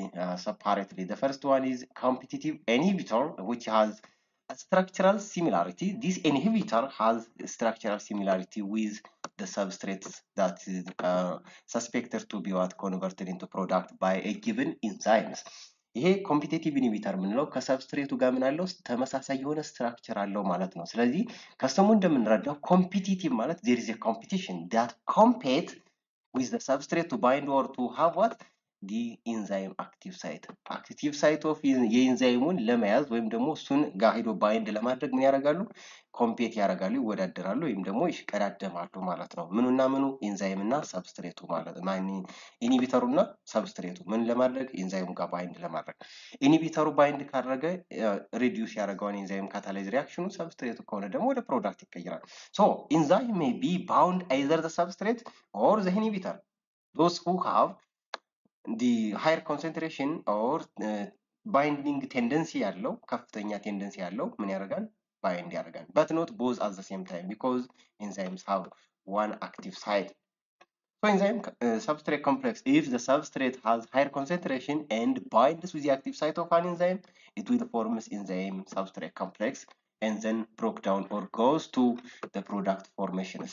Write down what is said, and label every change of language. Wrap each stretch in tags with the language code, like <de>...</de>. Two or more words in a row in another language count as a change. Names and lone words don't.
<en>The first one is competitive inhibitor, which has a structural similarity. This inhibitor has structural similarity with the substrates that is suspected to be what converted into product by a given enzymes.</en> <am>ይሄ</am> <en>competitive inhibitor</en> <am>የምንለው ከሰብስትሬቱ ጋር ምን አለው ተመሳሳይ የሆነ ስትራክቸር አለው ማለት ነው። ስለዚህ ከስሙ እንደምንረዳው ኮምፒቲቲቭ ማለት</am> <en>there is a competition that compete with the substrate to bind or to have what the enzyme active site active site of</en> <am>የኢንዛይሙን ለመያዝ ወይም ደግሞ እሱን ጋር ሄዶ ባይንድ ለማድረግ ምን ያደርጋሉ ኮምፔት ያደርጋሉ ይወዳደራሉ ወይም ደግሞ ይሽቀዳደማሉ ማለት ነው። ምኑና ምኑ ኢንዛይም እና ሰብስትሬቱ ማለት ነው። ኢንሂቢተሩና ሰብስትሬቱ ምን ለማድረግ ኢንዛይሙ ጋር ባይንድ ለማድረግ ኢንሂቢተሩ ባይንድ ካደረገ ሪዲዩስ ያደርገውን ኢንዛይም ካታላይዝ ሪአክሽኑ ሰብስትሬቱ ከሆነ ደግሞ ወደ ፕሮዳክት ይቀየራል።</am> <en>so enzyme may be bound either the substrate or the inhibitor. Those who have the higher concentration or binding tendency</en> <am>ያለው ከፍተኛ ቴንደንሲ ያለው ምን ያደርጋል ባይንድ ያደርጋል</am> <en>but not both at the same time because enzymes have one active site. So enzyme substrate complex, if the substrate has higher concentration and binds with the active site of an enzyme, it will form enzyme substrate complex and then broke down or goes to the product formations.</en>